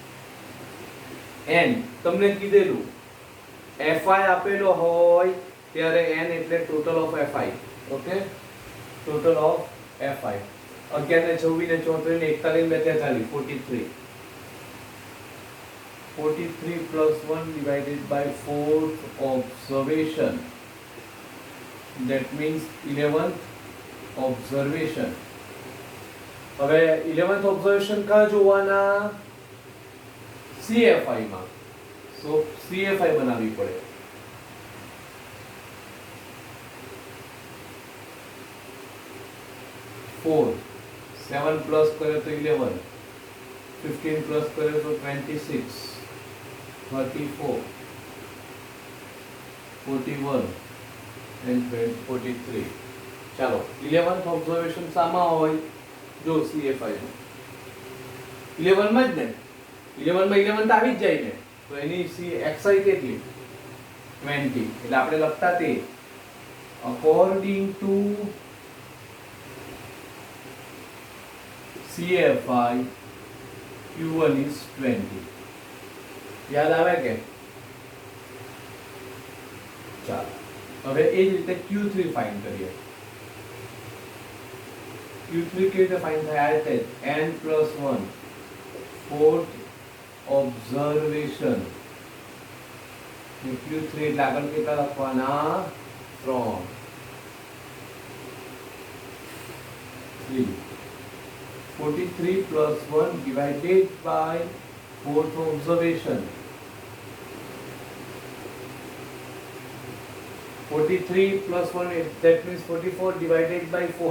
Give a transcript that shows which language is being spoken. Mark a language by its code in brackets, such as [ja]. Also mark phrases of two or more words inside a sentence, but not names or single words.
[gu] n તમને કીધેલું fi આપેલો હોય ત્યારે n એટલે [en] total of [gu] fi. ઓકે, [en] total of [gu] fi 11 ને 26 ને 34 ને 41 ને 43 43. [en] 43 + 1 divided by 4th observation. That means 11th observation. [gu] હવે [en] 11th observation [gu] કા જોવાના? CFI માં. So CFI બનાવવી પડે. 4 7 પ્લસ કરે તો 11, 15 પ્લસ કરે તો 26, 34, 41 and 43. ચાલો 11th ઓબ્ઝર્વેશન સામા હોય જો CFI 11 માં જ ને 11 માં 11 તો આવી જ જાય ને, તો એની xi કેટલી 20 એટલે આપણે લખતા તે [en] according to CFI Q1 is 20. [gu] યાદ આવે કે ચાલો હવે એ જ રીતે Q3 ફાઇન્ડ કરીએ. Q3 કેવી રીતે ફાઇન્ડ થાય? આ રીતે n+1 [en] fourth observation. [gu] Q3 એટલે આગળ કેટલા લખવાના? 3. [en] 43 plus 1 divided by fourth observation. 43 plus 1, that means 44 divided by 4.